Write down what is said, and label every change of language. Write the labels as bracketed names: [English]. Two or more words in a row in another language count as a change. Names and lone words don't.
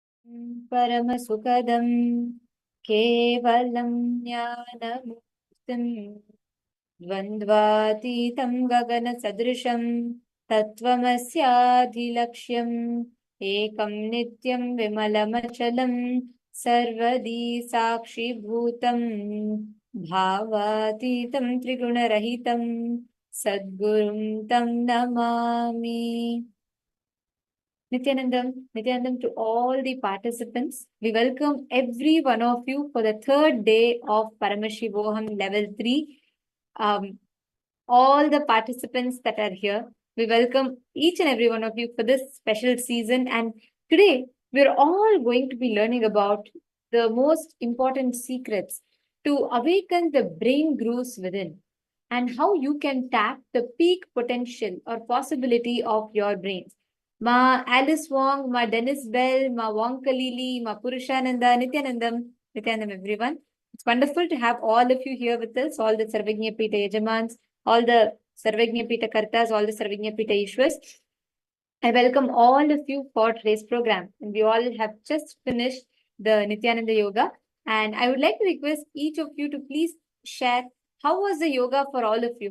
[Sanskrit] परमसुखदं केवलं ज्ञानमुक्तिं द्वन्द्वातीतं गगनसदृशं तत्त्वमस्याधिलक्ष्यम् एकं नित्यं विमलमचलं सर्वदी साक्षिभूतं भावातीतं त्रिगुणरहितं सद्गुरुं तं नमामि. [English] Nithyanandam to all the participants. We welcome every one of you for the third day of Paramashivoham Level-3. All the participants that are here, we welcome each and every one of you for this special season. And today, we're all going to be learning about the most important secrets to awaken the brain grooves within and how you can tap the peak potential or possibility of your brains. Ma Alice Wong, Ma Dennis Bell, Ma Wong Kalili, Ma Purushananda, Nithyanandam, everyone. It's wonderful to have all of you here with us, all the Sarvagnya Pita Yajamans, all the Sarvagnya Pita Kartas, all the Sarvagnya Pita Ishwas. I welcome all of you for today's program. And we all have just finished the Nithyananda Yoga. And I would like to request each of you to please share how was the yoga for all of you?